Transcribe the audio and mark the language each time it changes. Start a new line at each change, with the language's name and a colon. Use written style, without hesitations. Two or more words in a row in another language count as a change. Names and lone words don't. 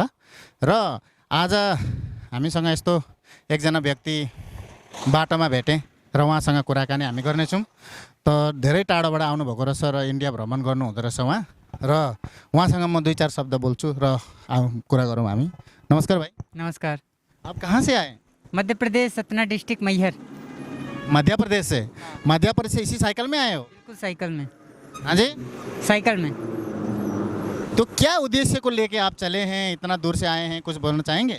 Nepali: र आज हामीसँग यस्तो एकजना व्यक्ति बाटोमा भेटेँ र उहाँसँग कुराकानी हामी गर्नेछौँ। त धेरै टाढोबाट आउनुभएको रहेछ र इन्डिया भ्रमण गर्नु हुँदो रहेछ उहाँ, र उहाँसँग म 2-4 शब्द बोल्छु र कुरा गरौँ हामी।
Hindi: नमस्कार भाई। नमस्कार। आप कहाँ से आए? मध्य प्रदेश, सतना डिस्ट्रिक्ट, मैहर। मध्य प्रदेश से? मध्य प्रदेश से इसी साइकिल में आए हो? बिल्कुल साइकिल में। हाँ जी, साइकिल में। तो क्या उद्देश्य को लेके आप चले हैं, इतना दूर से आए हैं, कुछ बोलना चाहेंगे?